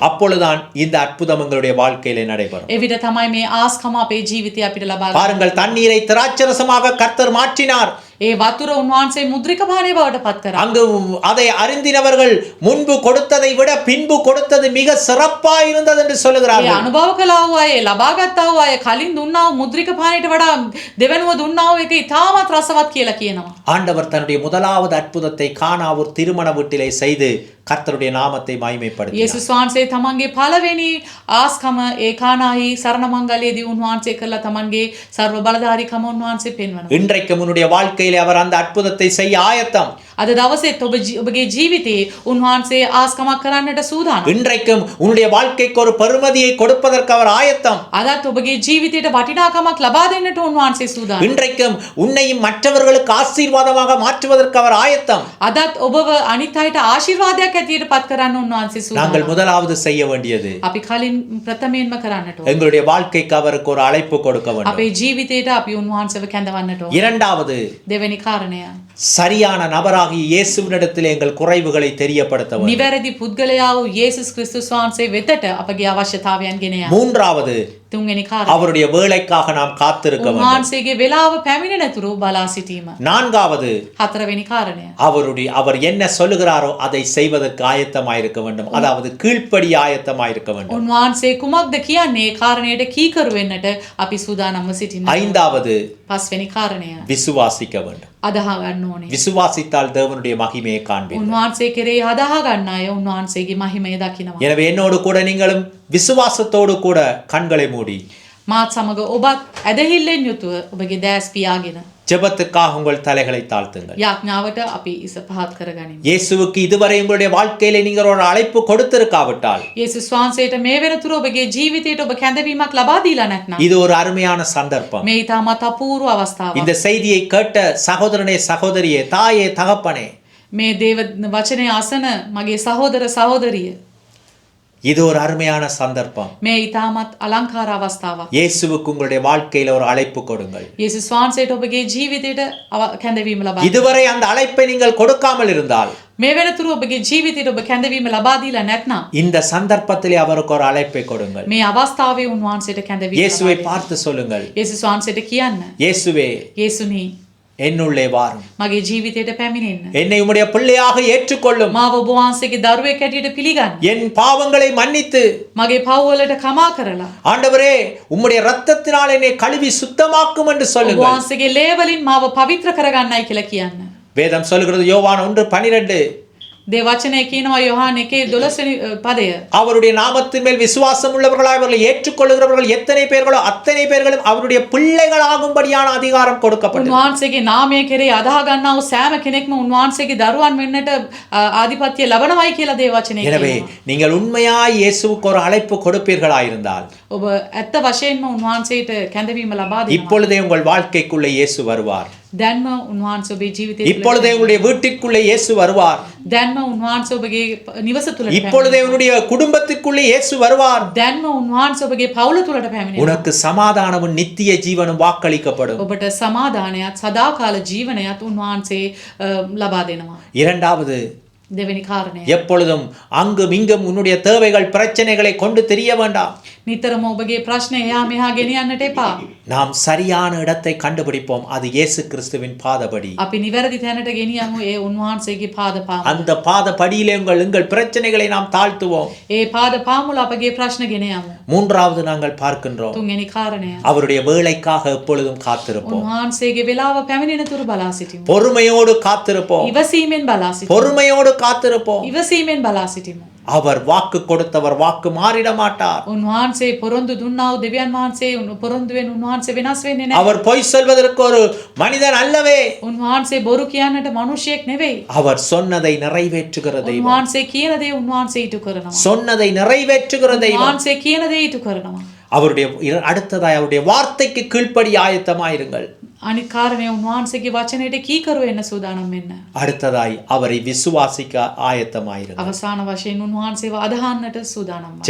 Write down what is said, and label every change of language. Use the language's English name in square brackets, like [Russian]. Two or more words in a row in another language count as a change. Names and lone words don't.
[Tamil] அப்பொழுதுதான் இந்த அற்புதம் எங்களுடைய வாழ்க்கையிலே நடைபெறும். [Sinhala] එවිට තමයි මේ ආස්කම අපේ ජීවිතය අපිට ලබා ගන්න. [Tamil] பாருங்கள், தண்ணீரை திராட்சரசமாக கர்த்தர் மாற்றினார். [Sinhala] ඒ වතුර උන්වහන්සේ මුද්‍රික පානය බවට පත් කරා. [Tamil] அங்கு அதை அறிந்தினவர்கள் முன்பு கொடுத்ததை விட பின்பு கொடுத்தது மிக சிறப்பாய் இருந்தது என்று [Sinhala] ඒ [Tamil] சொல்லுகிறார்கள். [Sinhala] අනුභව කළා වූ අය, ලබා ගත්තා වූ අය කලින් දුන්නා වූ මුද්‍රික පානයට වඩා දෙවෙනුව දුන්නා වූ එක ඉතාමත් රසවත් කියලා කියනවා. [Tamil] ஆண்டவர் தன்னுடைய முதலாவது அற்புதத்தை கானாவூர் திருமண வீட்டிலே செய்து கர்த்தருடைய நாமத்தை மகிமைப்படுத்தினார். [Sinhala] යේසුස් වහන්සේ තමන්ගේ පළවෙනි ආස්කම ඒ කානාහි සරණ මංගල්‍යයේදී උන්වහන්සේ කළා. තමන්ගේ ਸਰව බලධාරීකම උන්වහන්සේ පෙන්වනවා. [Tamil] இன்றைக்கு உன்னுடைய வாழ்க்கையிலே அவர் அந்த அற்புதத்தை செய்ய ஆயத்தம். [Sinhala] අද දවසේත් ඔබගේ ජීවිතයේ උන්වහන්සේ ආස්කමක් කරන්නට සූදානම්. [Tamil] இன்றைக்கும் உன்னுடைய வாழ்க்கைக்கு ஒரு பெருமதியை கொடுப்பதற்கு அவர் ஆயத்தம். [Sinhala] අදත් ඔබගේ ජීවිතයට වටිනාකමක් ලබා දෙන්නට උන්වහන්සේ සූදානම්. [Tamil] இன்றைக்கும் உன்னையும் மற்றவர்களுக்கு ஆசீர்வாதமாக மாற்றுவதற்கு அவர் ஆயத்தம். [Sinhala] අදත් ඔබව අනිත් අයට ආශිර්වාදයක් ඇටියට පත් කරන්න උන්වහන්සේ සූදානම්. [Tamil] நாங்கள் முதலாவது செய்ய வேண்டியது [Sinhala] අපි කලින් ප්‍රථමයෙන්ම කරන්නට ඕන. [Tamil] எங்களுடைய வாழ்க்கைக்கு அவருக்கு ஒரு அழைப்பு கொடுக்க வேண்டும். [Sinhala] අපේ ජීවිතයට අපි උන්වහන්සේව කැඳවන්නට ඕන. [Tamil] இரண்டாவது, [Sinhala] දෙවෙනි කාරණය, [Tamil] சரியான நபராகிய இயேசுவினிடத்திலே எங்கள் குறைவுகளை தெரியப்படுத்த வேண்டும். [Sinhala] නිවැරදි පුද්ගලයා වූ යේසුස් ක්‍රිස්තුස් වහන්සේ වෙතට අපගේ අවශ්‍යතාවයන් ගෙන යා. [Tamil] மூன்றாவது, [Sinhala] තුන්වෙනි කාරණය, [Tamil] அவருடைய வேலைக்காக நாம் காத்திருக்க வேண்டும். [Sinhala] උන්වහන්සේගේ වෙලාව පැමිණෙනතුරු බලා සිටීම. [Tamil] நான்காவது, [Sinhala] හතරවෙනි කාරණය, [Tamil] அவர் என்ன சொல்லுகிறாரோ அதை செய்வதற்கு ஆயத்தமாயிருக்க வேண்டும். அதாவது கீழ்ப்படி ஆயத்தமாயிருக்க வேண்டும். [Sinhala] උන්වහන්සේ කුමක්ද කියන්නේ ඒ කාරණයට කීකරු වෙන්නට අපි සූදානම්ව සිටින්න. [Tamil] ஐந்தாவது, [Sinhala] පස්වෙනි කාරණය, [Tamil] விசுவாசிக்க வேண்டும். [Sinhala] අදහා ගන්න ඕනේ. [Tamil] விசுவாசித்தால் தேவனுடைய மகிமையை காண்பீர்கள். [Sinhala] උන්වහන්සේ කෙරෙහි අදහා ගන්න අය උන්වහන්සේගේ මහිමය දකිනවා. [Tamil] எனவே என்னோடு கூட நீங்களும் விசுவாசத்தோடு கூட கண்களை மூடி [Sinhala] මාත් සමග ඔබත් ඇදහිල්ලෙන් යුතුව ඔබගේ දැස් පියාගෙන [Tamil] ஜெபத்துக்காக உங்கள் தலைகளை தாழ்த்துங்கள். [Sinhala] යාඥාවට අපි ඉස පහත් කරගනිමු. [Tamil] இயேசுவுக்கு இதுவரை உங்களுடைய வாழ்க்கையிலே நீங்கள் ஒரு அழைப்பு கொடுத்திருக்காவிட்டால் [Sinhala] යේසුස් වහන්සේට මේ වෙනතුරු ඔබගේ ජීවිතයට ඔබ කැඳවීමක් ලබා දීලා නැත්නම් [Tamil] இது ஒரு அருமையான சந்தர்ப்பம். [Sinhala] මේ ඉතාමත් අපූර්ව අවස්ථාවක්. [Tamil] இந்த செய்தியை கேட்ட சகோதரனே, சகோதரியே, தாயே, தகப்பனே, [Sinhala] මේ දේව වචනය අසන මගේ සහෝදර සහෝදරිය, [Tamil] இது ஒரு அருமையான சந்தர்ப்பம். [Sinhala] මේ ඉතාමත් අලංකාර අවස්ථාවක්. [Tamil] இயேசுவுக்கு உங்களுடைய வாழ்க்கையில ஒரு அழைப்பு கொடுங்கள். [Sinhala] යේසුස් වහන්සේට ඔබගේ ජීවිතයට කැඳවීම ලබා. [Tamil] இதுவரை அந்த அழைப்பை நீங்கள் கொடுக்காமல் இருந்தால் [Sinhala] මේ වෙනතුරු ඔබගේ ජීවිතයට ඔබ කැඳවීම ලබා දීලා නැත්නම් [Tamil] இந்த சந்தர்ப்பத்திலே அவருக்கு ஒரு அழைப்பை கொடுங்கள். [Sinhala] මේ අවස්ථාවේ උන්වහන්සේට කැඳවීම [Tamil] இயேசுவை [Sinhala] ලබා [Tamil] பார்த்து சொல்லுங்கள், [Sinhala] දෙන්න. යේසුස් වහන්සේට කියන්න, [Tamil] இயேசுவே, [Sinhala] යේසුනි [Tamil] என்னுள்ளே வாரும், [Sinhala] මගේ ජීවිතයට පැමිණෙන්න. [Tamil] என்னை உம்முடைய பிள்ளையாக ஏற்றுக்கொள்ளும், [Sinhala] මාව ඔබ වහන්සේගේ දරුවෙක් හැටියට පිළිගන්න. [Tamil] என் பாவங்களை மன்னித்து [Sinhala] මගේ පව් වලට කමා කරලා [Tamil] ஆண்டவரே உம்முடைய இரத்தத்தினால் என்னை கழுவி சுத்தமாக்கும் என்று [Sinhala] ඔබ [Tamil] சொல்லுங்கள். [Sinhala] වහන්සේගේ ලේ වලින් මාව පවිත්‍ර කරගන්නයි කියලා කියන්න. [Tamil] வேதம் சொல்லுகிறது, யோவான் 1:12, [Sinhala] දේ වචනය කියනවා යොහාන 1:12 වෙනි පදය. [Tamil] அவருடைய நாமத்தின் மேல் விசுவாசம் உள்ளவர்களாய் அவர்களை ஏற்றுக்கொள்ளுகிறவர்கள் எத்தனை பேர்களோ அத்தனை பேர்களும் அவருடைய பிள்ளைகளாகும்படியான அதிகாரம் கொடுக்கப்பட்டது. [Sinhala] උන්වහන්සේගේ නාමය කෙරේ අදහා ගන්නා වූ සෑම කෙනෙක්ම උන්වහන්සේගේ දරුවන් වෙන්නට ආධිපත්‍ය ලබනවායි කියලා දේ වචනය [Tamil] எனவே [Sinhala] කියනවා. [Tamil] நீங்கள் உண்மையாய் இயேசுவுக்கு ஒரு அழைப்பு கொடுப்பீர்களாயிருந்தால் [Sinhala] ඔබ ඇත්ත වශයෙන්ම උන්වහන්සේට කැඳවීම ලබා දෙනවා. [Tamil] இப்பொழுதே உங்கள் வாழ்க்கைக்குள்ளே இயேசு வருவார். [Sinhala] දැන්ම උන්වහන්සේ ඔබේ ජීවිතය තුළ [Tamil] இப்பொழுதே உங்களுடைய வீட்டிற்குள்ளே இயேசு வருவார். [Sinhala] දැන්ම උන්වහන්සේ ඔබගේ නිවස තුළට [Tamil] இப்பொழுதே உன்னுடைய குடும்பத்திற்குள்ளே இயேசு வருவார். [Sinhala] දැන්ම උන්වහන්සේ ඔබගේ පවුල තුළට පැමිණෙනවා. [Tamil] உனக்கு சமாதானமும் நித்திய ஜீவனும் வாக்களிக்கப்படும். [Sinhala] ඔබට සමාදානයත් සදාකාල ජීවනයත් උන්වහන්සේ ලබා දෙනවා. [Tamil] இரண்டாவது, [Sinhala] දෙවෙනි කාරණය. [Tamil] எப்பொழுதும் அங்கும் இங்கும் உன்னுடைய தேவைகள் பிரச்சனைகளை கொண்டு தெரிய வேண்டாம். [Sinhala] නිතරම ඔබගේ ප්‍රශ්න එහා මෙහා ගෙනියන්නට එපා. [Tamil] நாம் சரியான இடத்தை கண்டுபிடிப்போம். அது இயேசு கிறிஸ்துவின் பாதபடி. [Sinhala] අපි නිවැරදි තැනට ගෙනියමු ඒ උන්වහන්සේගේ පාදපාමුල. [Tamil] அந்த பாதபடியிலே எங்கள் பிரச்சனைகளை நாம் தாழ்த்துவோம். [Sinhala] ඒ පාදපාමුල අපගේ ප්‍රශ්න ගෙන යමු. [Tamil] மூன்றாவது நாங்கள் பார்க்கின்றோம், [Sinhala] තුන්වෙනි කාරණය. [Tamil] அவருடைய வேலைக்காக எப்பொழுதும் காத்திருப்போம். [Sinhala] උන්වහන්සේගේ වෙලාව පැමිණෙන තුරු බලා සිටිමු. [Tamil] பொறுமையோடு காத்திருப்போம். [Sinhala] ඉවසීමෙන් බලා සිටිමු. [Tamil] பொறுமையோடு காத்திருப்போம். [Sinhala] ඉවසීමෙන් බලා සිටිමු. [Tamil] அவர் வாக்கு கொடுத்தவர் வாக்கு மாறிட மாட்டார். [Sinhala] උන්වහන්සේ පොරොන්දු දුන්නා වූ දෙවියන් වහන්සේ පොරොන්දුවෙන් උන්වහන්සේ වෙනස් වෙන්නේ නැහැ. [Tamil] அவர் பொய் சொல்வதற்கு ஒரு மனிதன் அல்லவே. [Sinhala] උන්වහන්සේ බොරු කියන්නට මිනිසෙක් නෙවෙයි. [Tamil] அவர் சொன்னதை நிறைவேற்றுகிற தெய்வம். [Sinhala] උන්වහන්සේ කියන දේ උන්වහන්සේ ඊට කරනවා. [Tamil] சொன்னதை நிறைவேற்றுகிற தெய்வம். [Sinhala] උන්වහන්සේ කියන දේ ඊට කරනවා. [Tamil] அவருடைய அடுத்ததாய் அவருடைய வார்த்தைக்கு கீழ்ப்படி ஆயத்தமாயிருங்கள். [Sinhala] අනිත් කාරණේ උන්වහන්සේගේ වචනයට කීකරු වෙන්න සූදානම් වෙන්න. [Tamil] அடுத்ததாய் அவரை விசுவாசிக்க ஆயத்தமாயிருங்கள். [Sinhala] අවසාන වශයෙන් උන්වහන්සේව අදහන්නට සූදානම් වන්න.